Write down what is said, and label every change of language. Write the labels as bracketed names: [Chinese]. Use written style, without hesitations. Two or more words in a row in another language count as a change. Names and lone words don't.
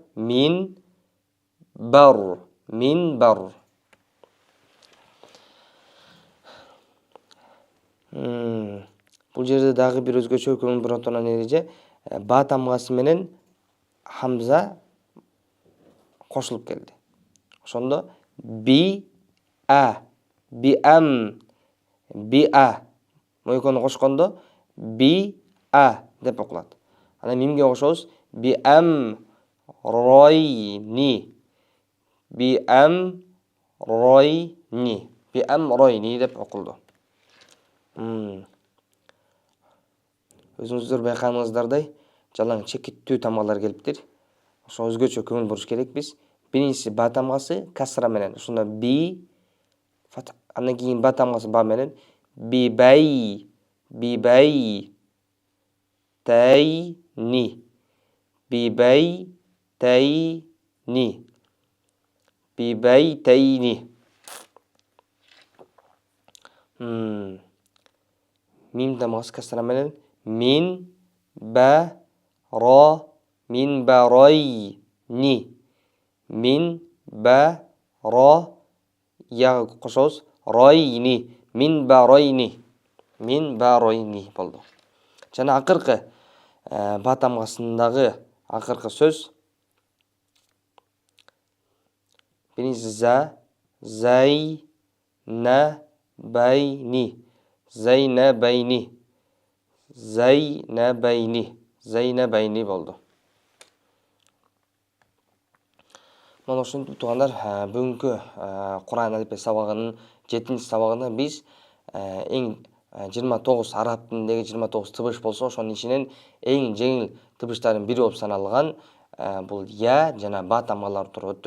[Kyrgyz] Мин бар, мин бар. Бул жерде дагы бир өзгөчө көңүл бура турган эреже, ба тамгасы менен хамза кошулуп келди. Ошондо би а, би ам, би а. Экөөнү кошкондо би а деп окулат. Анан мимге кошобуз. Би ам ройни. Би ам ройни. Би ам ройни деп окулду. Өзүңүздөр байкагансыздардай жалаң чекиттүү тамгалар келиптир. Ошо өзгөчө көңүл буруш керекпиз. Биринчиси ба тамгасы касра менен. Ошондо би, андан кийин ба тамгасы ба менен би бай, би бай тайни, би бай тайни, би бай тайни. Мим тамгасы касра менен мин ба ро, мин ба ройни, мин ба ро я кошобуз. Ройни, мин ба ройни, мин ба ройни болду. Жана акыркы ба тамгасындагы акыркы сөз биринчи за, зай, на, байни, зайнабайни, зайнабайни, зайнабайни болду. Мына ошентип туугандар, бүгүнкү Кур'ан алифбе сабагынын 7-нчи сабагында биз эң 29 араб тилиндеги 29 тыбыш болсо, ошонун ичинен эң жеңил тыбыштардын бири болуп саналган бул я жана ба тамгалары тууралуу өттүк.